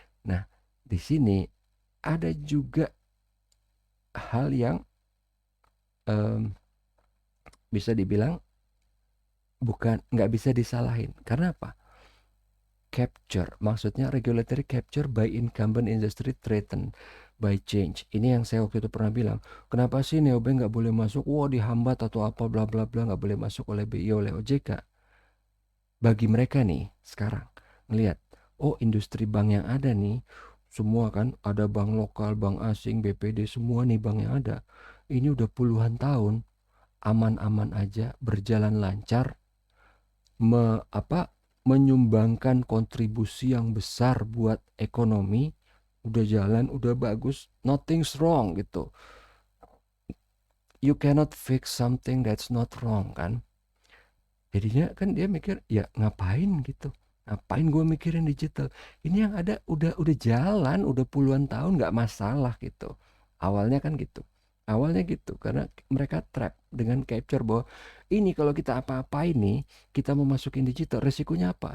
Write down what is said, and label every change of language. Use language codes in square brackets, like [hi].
[id] Nah, di sini ada juga hal yang bisa dibilang nggak bisa disalahin. Karena apa? [en] Capture, [id] maksudnya [en] regulatory capture by incumbent industry threatened by change. [id] Ini yang saya waktu itu pernah bilang, kenapa sih neobank nggak boleh masuk? Dihambat atau apa bla bla bla, nggak boleh masuk oleh BI, oleh OJK. Bagi mereka nih sekarang ngelihat, industri bank yang ada nih, semua kan ada bank lokal, bank asing, BPD, semua nih bank yang ada. Ini udah puluhan tahun aman-aman aja, berjalan lancar, menyumbangkan kontribusi yang besar buat ekonomi, udah jalan, udah bagus, [en] nothing's wrong [id] gitu. [en] You cannot fix something that's not wrong [id] kan. Jadinya kan dia mikir, ya ngapain gitu, ngapain gue mikirin digital, ini yang ada udah jalan, udah puluhan tahun nggak masalah gitu. Awalnya kan gitu. Awalnya gitu, karena mereka trap dengan capture bahwa ini kalau kita apa-apain nih, kita mau masukin digital, resikonya apa?